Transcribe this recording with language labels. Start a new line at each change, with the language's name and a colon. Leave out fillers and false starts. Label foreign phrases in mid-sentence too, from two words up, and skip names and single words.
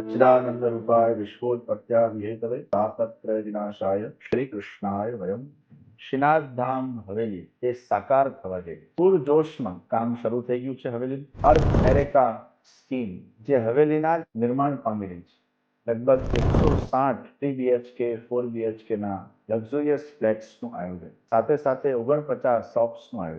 Sanskrit: चिदानंद रूपाय विश्वोत्पत्त्यादिहेतवे तापत्रय विनाशाय श्री कृष्णाय वयम
Gujarati: શ્રીનાથ ધામ હવેલી એ સાકાર થવા જોઈએ. પૂર જોશમાં કામ શરૂ થઈ ગયું છે હવેલી. અર્થ એરેકા સ્કીમ જે હવેલીના નિર્માણ પામી રહી છે. લગભગ 160 3 BHK 4 BHK ના
English: luxurious flatsનું
Gujarati: આયોજન, સાથે સાથે 49 શોપ્સનું આયોજન.